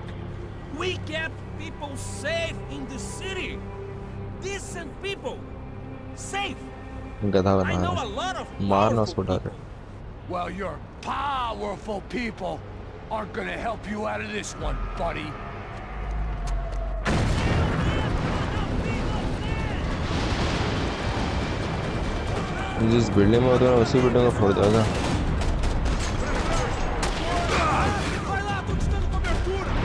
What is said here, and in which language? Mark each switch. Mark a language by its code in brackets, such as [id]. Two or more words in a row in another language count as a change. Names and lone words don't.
[en] We kept people safe in the city. Decent people. Safe. [hi] गधा [en] I [hi] बना [en] know [hi] है, [en] a lot of [hi] मारना [en] powerful [hi] उसको [en] people. [hi] डायरेक्ट। [en] Well, your powerful people aren't gonna help you out of this one, buddy. [hi] जिस बिल्डिंग में होता है उसी बिल्डिंग को फोड़ देगा। [pt] Vai lá, tô te dando cobertura.